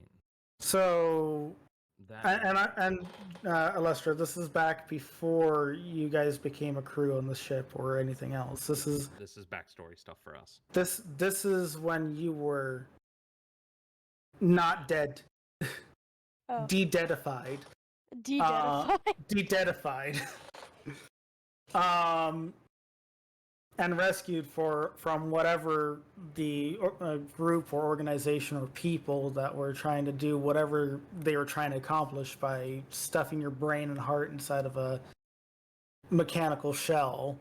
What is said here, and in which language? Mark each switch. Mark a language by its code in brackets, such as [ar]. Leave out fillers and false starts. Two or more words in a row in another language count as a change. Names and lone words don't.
[en] So, That and Alestra, this is back before you guys became a crew on the ship or anything else. This is backstory stuff for us. this is when you were not dead, Oh, de-deadified. de-deadified. De-deadified. And rescued from whatever the group or organization or people that were trying to do whatever they were trying to accomplish by stuffing your brain and heart inside of a mechanical shell.